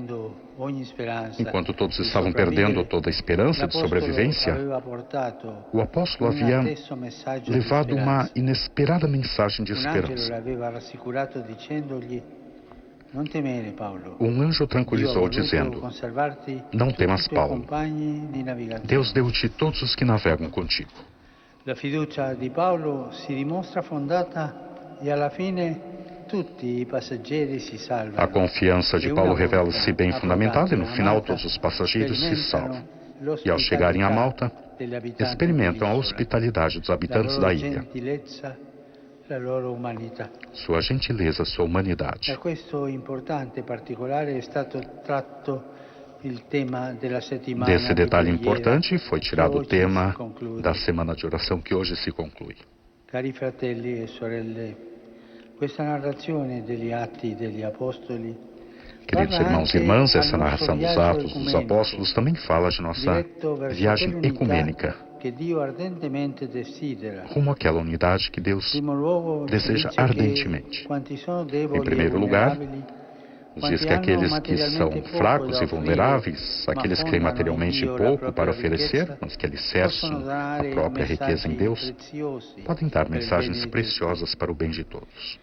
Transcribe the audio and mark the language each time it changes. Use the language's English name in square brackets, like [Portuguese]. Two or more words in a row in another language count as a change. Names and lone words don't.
[Portuguese] Enquanto todos estavam perdendo toda a esperança de sobrevivência, o apóstolo havia levado uma inesperada mensagem de esperança. Um anjo o tranquilizou, dizendo: "Não temas, Paulo. Deus deu-te todos os que navegam contigo." [Italian] La fiducia di Paolo si dimostra fondata e alla fine tutti i passeggeri si salvano. [Portuguese] A confiança de Paulo revela-se bem fundamentada e no final todos os passageiros se salvam. E ao chegarem a Malta, experimentam a hospitalidade dos habitantes da ilha, sua gentileza, sua humanidade. [Italian] Da questo importante particolare è stato tratto [Portuguese] Desse detalhe importante foi tirado o tema da semana de oração que hoje se conclui. [Italian] Cari fratelli e sorelle, questa narrazione degli atti degli apostoli, [Portuguese] queridos irmãos e irmãs, essa narração dos Atos dos Apóstolos também fala de nossa viagem ecumênica rumo àquela unidade que Deus deseja ardentemente. Em primeiro lugar, nos diz que aqueles que são fracos e vulneráveis, aqueles que têm materialmente pouco para oferecer, mas que alicerçam a própria riqueza em Deus, podem dar mensagens preciosas para o bem de todos.